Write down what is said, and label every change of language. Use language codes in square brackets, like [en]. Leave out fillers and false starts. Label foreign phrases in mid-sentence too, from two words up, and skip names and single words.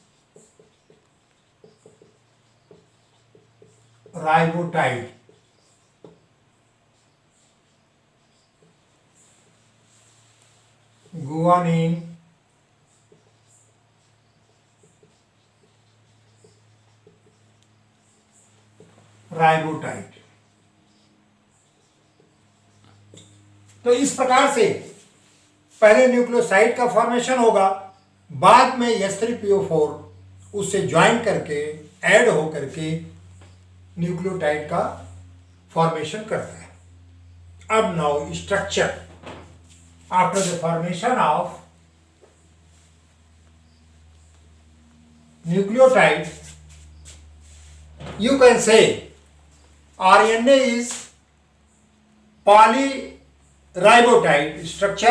[en] ribotide, guanine राइबोटाइड। [hi] तो इस प्रकार से पहले न्यूक्लियोसाइड का फॉर्मेशन होगा, बाद में H3PO4 उससे ज्वाइन करके ऐड हो करके न्यूक्लियोटाइड का फॉर्मेशन करता है। [en] अब now structure after the formation of nucleotide, you can say RNA is polyribotide structure।